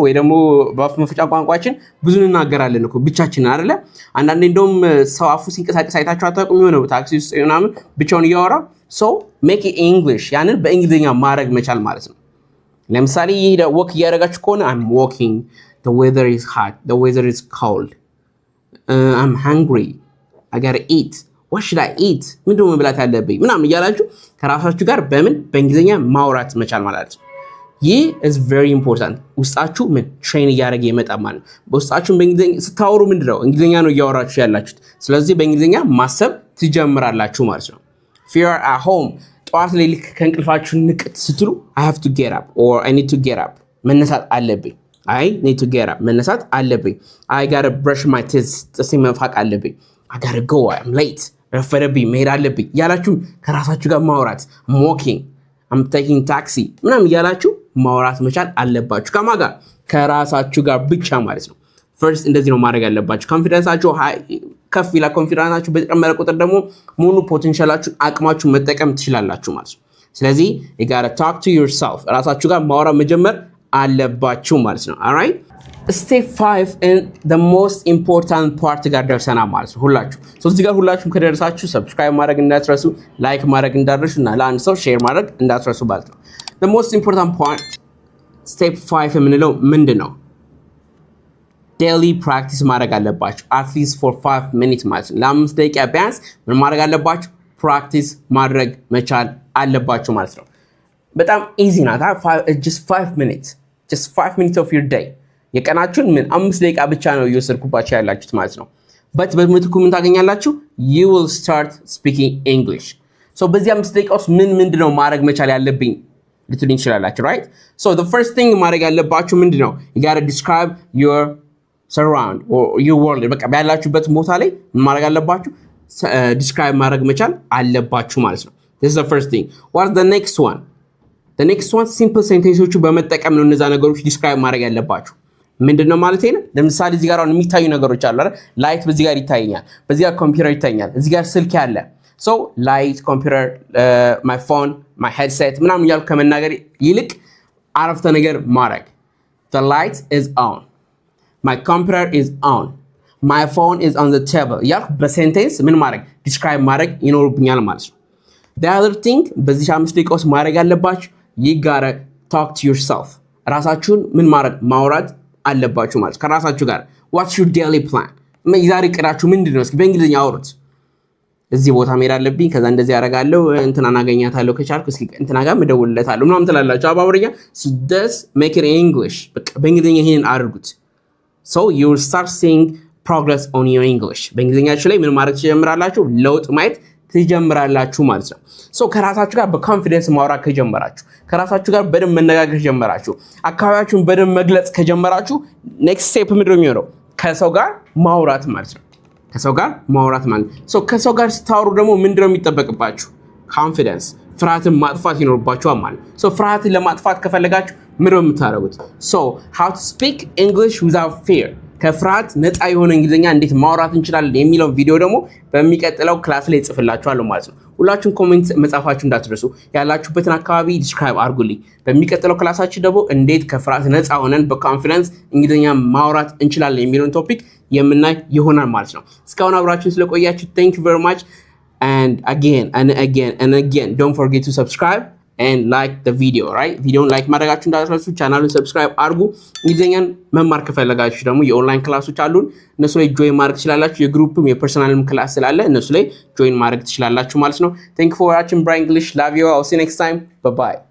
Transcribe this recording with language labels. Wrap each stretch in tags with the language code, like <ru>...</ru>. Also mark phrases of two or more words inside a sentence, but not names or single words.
<am>ወይ ደግሞ በአፍ መፍጫ ቋንቋችን ብዙ እንናገራለን እኮ ብቻችንን አይደለ? አንዳንዴ እንደውም ሰው አፉ ሲንቀሳቀስ አይታችሁ አታውቁም? የሆነ ታክሲ ውስጥ ምናምን ብቻውን እያወራ</am> <en>so make it English</en> <am>ያንን በእንግሊዝኛ ማድረግ መቻል ማለት ነው። ለምሳሌ ወክ እያደረጋችሁ ከሆነ</am> <en>I'm walking, the weather is hot, the weather is cold, I'm hungry, I gotta eat, what should I eat?</en> <am>ምንድን ነው መብላት ያለብኝ ምናምን እያላችሁ ከራሳችሁ ጋር በእንግሊዝኛ ማውራት መቻል ማለት ነው። ይህ</am> <en>is very important።</en> <am>ውስጣችሁ ምን ትሬን እያደረገ ይመጣል ማለት ነው። በውስጣችሁ በእንግሊዝኛ ስታወሩ ምንድነው እንግሊዝኛ ነው እያወራችሁ ያላችሁት። ስለዚህ በእንግሊዝኛ ማሰብ ትጀምራላችሁ ማለት ነው።</am> <en>if you are at home</en> <am>ጠዋት ላይ ልክ ከእንቅልፋችሁ ንቅት ስትሉ</am> <en>I have to get up or I need to get up</en> <am>መነሳት አለብኝ።</am> <en>I need to get up</en> <am>መነሳት አለብኝ።</am> <en>I gotta brush my teeth</en> <am>ጥርሴ መፋቅ አለብኝ።</am> <en>I gotta go, I'm late</en> <am>ረፈደብኝ መሄድ አለብኝ ያላችሁ ከራሳችሁ ጋር ማውራት</am> <en>I'm walking, I'm taking taxi</en> <am>ምናምን ያላችሁ ማውራት መቻል አለባችሁ። ከማን ጋር? ከራሳችሁ ጋር ብቻ ማለት ነው። ፈርስት እንደዚህ ነው ማድረግ ያለባችሁ። ኮንፊደንሳችሁ ከፍ ይላል። ኮንፊደንሳችሁ በጨመረ ቁጥር ደግሞ ሙሉ ፖቴንሻላችሁን አቅማችሁን መጠቀም ትችላላችሁ ማለት ነው። ስለዚህ</am> <en>you gotta talk to yourself</en> <am>ራሳችሁ ጋር ማውራት መጀመር አለባችሁ ማለት ነው።</am> <en>alright step 5 and the most important part</en> <am>ጋር ደርሰናል ማለት ነው። ሁላችሁ እዚህ ጋር ሁላችሁም ከደረሳችሁ ሰብስክራይብ ማድረግ እንዳትረሱ፣ ላይክ ማድረግ እንዳትረሱና ለአንድ ሰው ሼር ማድረግ እንዳትረሱ ማለት ነው።</am> <en>the most important part step 5</en> <am>የምንለው ምንድነው?</am> <en>daily practice</en> <am>ማድረግ አለባችሁ</am> <en>at least for 5 minutes</en> <am>ማለት ነው። ለ5 ደቂቃ ቢያንስ ምን ማድረግ አለባችሁ? practice ማድረግ መቻል አለባችሁ ማለት ነው። በጣም ኢዚ ናት።</am> <en>just 5 minutes of your day</en> <am>የቀናችሁን ምን 5 ደቂቃ ብቻ ነው እየወሰድኩባችሁ ያላችሁት ማለት ነው። but በምትኩ ምን ታገኛላችሁ?</am> <en>you will start speaking English</en> <am>so በዚህ 5 ደቂቃ ውስጥ ምንድነው ማድረግ መቻል ያለብኝ ልትሉኝ ትችላላችሁ</am> <en>right so the first thing</en> <am>ማድረግ ያለባችሁ ምንድነው?</am> <en>you got to describe your surround or your world</en> <am>በቃ ያላችሁበት ቦታ ላይ ምን ማድረግ አለባችሁ? describe ማድረግ መቻል አለባችሁ ማለት ነው።</am> <en>this is the first thing. what's the next one? the next one simple sentences</en> <am>በመጠቀም ነው እነዛ ነገሮች describe ማድረግ ያለባችሁ። ምንድነው ማለት ነው? ለምሳሌ እዚህ ጋር አሁን የሚታዩ ነገሮች አሉ አይደል? ላይት በዚህ ጋር ይታየኛል፣ በዚህ ጋር ኮምፒውተር ይታየኛል፣ እዚህ ጋር ስልክ ያለ</am> <en>so light, computer, my phone, my headset</en> <am>ምናምን እያልኩ ከመናገር ይልቅ አረፍተ ነገር ማድረግ</am> <en>the light is on, my computer is on, my phone is on the table</en> <am>እያልኩ በሴንቴንስ ምን ማድረግ describe ማድረግ ይኖርብኛል ማለት ነው።</am> <en>the other thing</en> <am>በዚህ 5 ደቂቃ ውስጥ ማድረግ ያለባችሁ</am> <en>you gotta talk to yourself</en> <am>ራሳችሁን ምን ማድረግ ማውራት አለባችሁ ማለት ከራሳችሁ ጋር</am> <en>what's your daily plan</en> <am>ዛሬ እቅዳችሁ ምንድነው? እስኪ በእንግሊዝኛ አውሩት። እዚህ ቦታ መሄድ አለብኝ፣ ከዛ እንደዚህ ያደርጋለሁ፣ እንትናን አገኛታለሁ፣ ከቻልኩ እስኪ እንትና ጋር መደውልለታለሁ ምናምን ትላላችሁ አባብረኛ</am> <en>so just make it in English</en> <am>በቃ በእንግሊዝኛ ይሄን አድርጉት</am> <en>so you will start seeing progress on your English</en> <am>በእንግሊዝኛችሁ ላይ ምን ማድረግ ትጀምራላችሁ? ለውጥ ማየት ትጀምራላችሁ ማለት ነው። so ከራሳችሁ ጋር በኮንፊደንስ ማውራት ከጀመራችሁ፣ ከራሳችሁ ጋር በደንብ መነጋገር ከጀመራችሁ፣ አካባቢያችሁን በደንብ መግለጽ ከጀመራችሁ</am> <en>next step</en> <am>ምንድነው የሚሆነው? ከሰው ጋር ማውራት ማለት ነው። ከሰው ጋር ማውራት ማለት ነው። ከሰው ጋር ስታወሩ ደግሞ ምንድነው የሚጠበቅባችሁ? ኮንፊደንስ፣ ፍርሃትን ማጥፋት ይኖርባችኋል ማለት ነው። ፍርሃትን ለማጥፋት ከፈለጋችሁ ምንድነው የምታደርጉት?</am> <en>how to speak English without fear፣</en> <am>ከፍርሃት ነፃ የሆነ እንግሊዝኛ እንዴት ማውራት እንችላለን የሚለው ቪዲዮ ደግሞ በሚቀጥለው ክላስ ላይ ጽፍላችኋለሁ ማለት ነው። ሁላችሁም ኮሜንት መጻፋችሁ እንዳትረሱ። ያላችሁበትን አካባቢ ዲስክራይብ አድርጉልኝ። በሚቀጥለው ክላሳችን ደግሞ እንዴት ከፍርሃት ነፃ ሆነን በኮንፊደንስ እንግሊዝኛ ማውራት እንችላለን የሚለውን ቶፒክ የምናይ ይሆናል ማለት ነው። እስካሁን አብራችሁን ስለቆያችሁ</am> <en>thank you very much, and again don't forget to subscribe and like the video, right?</en> <am>ቪዲዮውን ላይክ ማድረጋችሁ እንዳትረሱ። ቻናሉን ሰብስክራይብ አድርጉ። እንግሊዝኛን መማር ከፈለጋችሁ ደግሞ የኦንላይን ክላሶች አሉን። እነሱ ላይ ጆይን ማድረግ ትችላላችሁ። የግሩፕም የፐርሰናልም ክላስ ስላለ እነሱ ላይ ጆይን ማድረግ ትችላላችሁ ማለት ነው።</am> <en>thank you for watching Brian English. Love you all. See you next time. Bye bye.</en>